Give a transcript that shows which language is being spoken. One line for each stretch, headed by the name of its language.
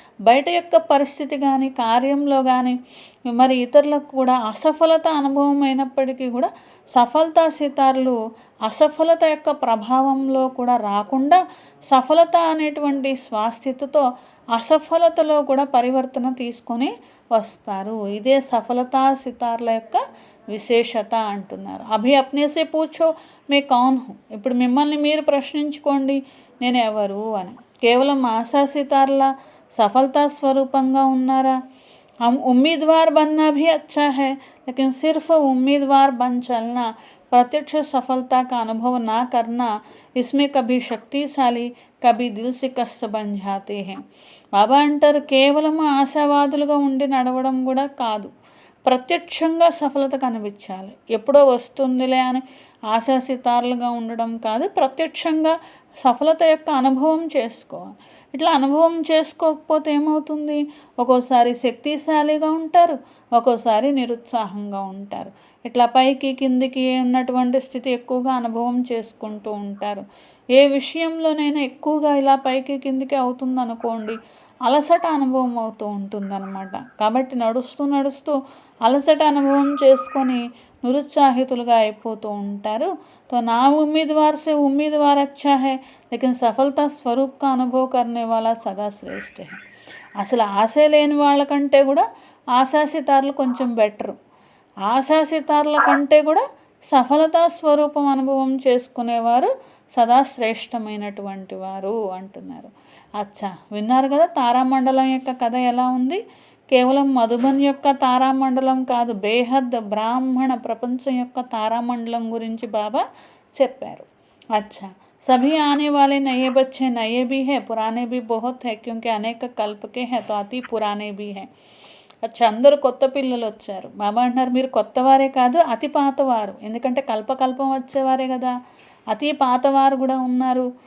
Telugu: బయట యొక్క పరిస్థితి కానీ కార్యంలో కానీ మరి ఇతరులకు కూడా అసఫలత అనుభవం అయినప్పటికీ కూడా సఫలతా సితార్లు అసఫలత యొక్క ప్రభావంలో కూడా రాకుండా సఫలత అనేటువంటి స్వాస్థితితో అసఫలతలో కూడా పరివర్తన తీసుకొని వస్తారు. ఇదే సఫలతా సితార్ల యొక్క విశేషత అంటున్నారు.
Hindi: అభి అప్నేసే పూఛో మే కౌన్ హూ.
Telugu: ఇప్పుడు మిమ్మల్ని మీరు ప్రశ్నించుకోండి నేను ఎవరు అని. కేవలం ఆశా సితార్ల సఫలతా స్వరూపంగా ఉన్నారా?
Hindi: हम उम्मीदवार बनना भी अच्छा है, लेकिन सिर्फ उम्मीदवार बन चलना, प्रत्यक्ष सफलता का अनुभव ना करना, इसमें कभी शक्तिशाली कभी दिल से कष्ट बन जाते हैं.
Telugu: బాబా అంటారు కేవలం ఆశావాదులుగా ఉండి నడవడం కూడా కాదు, ప్రత్యక్షంగా సఫలత కనిపించాలి. ఎప్పుడో వస్తుందిలే అని ఆశాసితారులుగా ఉండడం కాదు, ప్రత్యక్షంగా సఫలత యొక్క అనుభవం చేసుకోవాలి. ఇట్లా అనుభవం చేసుకోకపోతే ఏమవుతుంది? ఒక్కోసారి శక్తిశాలిగా ఉంటారు, ఒక్కోసారి నిరుత్సాహంగా ఉంటారు. ఇట్లా పైకి కిందికి ఉన్నటువంటి స్థితి ఎక్కువగా అనుభవం చేసుకుంటూ ఉంటారు. ఏ విషయంలోనైనా ఎక్కువగా ఇలా పైకి కిందికి అవుతుందనుకోండి, అలసట అనుభవం అవుతూ ఉంటుందన్నమాట. కాబట్టి నడుస్తూ నడుస్తూ అలసట అనుభవం చేసుకొని నిరుత్సాహితులుగా అయిపోతూ ఉంటారు.
Hindi: तो ना उम्मीदवार से उम्मीदवार अच्छा है, लेकिन सफलता स्वरूप का अनुभव करने वाला सदा श्रेष्ठ है.
Telugu: అసలు ఆశ లేని వాళ్ళకంటే కూడా ఆశాసితారులు కొంచెం బెటరు. ఆశాసితారుల కంటే కూడా సఫలతా స్వరూపం అనుభవం చేసుకునేవారు సదా శ్రేష్టమైనటువంటి వారు అంటున్నారు. అచ్చా, విన్నారు కదా తారామండలం యొక్క కథ ఎలా ఉంది? కేవలం మధుబన్ యొక్క తారామండలం కాదు, బేహద్ బ్రాహ్మణ ప్రపంచం యొక్క తారామండలం గురించి బాబా చెప్పారు.
Hindi: अच्छा, सभी आने वाले नए बच्चे नए भी हैं, पुराने भी बहुत है, क्योंकि अनेक कल्प के हैं तो अति पुराने भी हैं.
Telugu: अच्छा, అందరూ కొత్త పిల్లలు వచ్చారు. బాబా అంటున్నారు మీరు కొత్తవారే కాదు, అతి పాతవారు. ఎందుకంటే కల్పకల్పం వచ్చేవారే కదా, అతి పాతవారు కూడా ఉన్నారు.